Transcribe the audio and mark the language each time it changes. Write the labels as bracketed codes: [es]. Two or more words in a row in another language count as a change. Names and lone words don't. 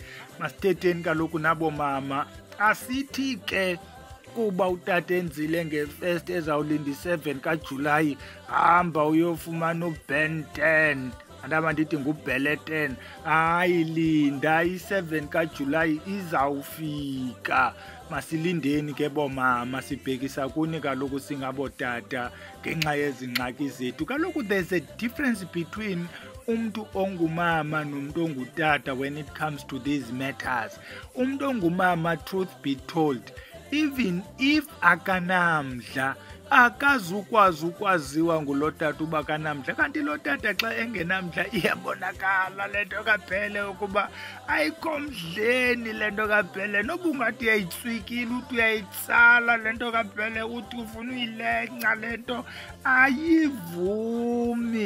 [xh] Masithetheni kaloku nabo mama, asithi ke kuba utata enzile nge-1 ezawulinda i-7 kaJulayi hamba uyofumana uBen 10 andaba ndithi nguBele 10, hayi linda i-7 kaJulayi izawufika. Masilindeni ke bomama sibhekisa kuni kaloku singabotata ngenxa yezingxaki zethu. Kaloku [en] there's a difference between [xh] umntu ongumama nomntu ongutata [en] when it comes to these matters. [xh] Umntu ongumama, [en] truth be told, even if [xh] akanamdla akazukwazi ukwaziwa ngulo tata uba kanamdla, kanti lo tata xa engenamdla iyabonakala le nto kaBhele ukuba ayikho mdleni le nto kaBhele. Noba ungathi uyayitswikile uthi uyayitsala le nto kaBhele uthi ufuna uyilenca le nto ayivumi.